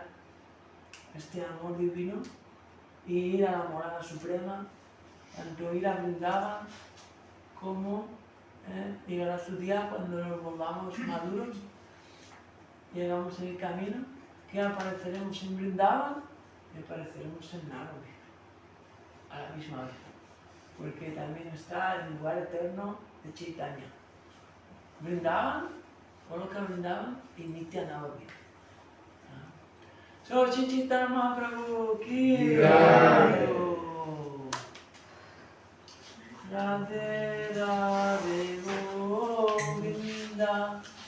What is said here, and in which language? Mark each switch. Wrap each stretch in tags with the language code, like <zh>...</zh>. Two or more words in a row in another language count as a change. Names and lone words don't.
<es>este amor divino y ir a la morada suprema, tanto ir a Vrindavan como llegará su día cuando nos volvamos maduros, llegamos en el camino, que apareceremos en Vrindavan y apareceremos en Navadvip a la misma vez, porque también está el lugar eterno de Chaitanya. Vrindavan, Goloka Vrindavan y Nitya Navadvip. So, Chaitanya Mahaprabhu ki Radhe Radhe Govinda</es>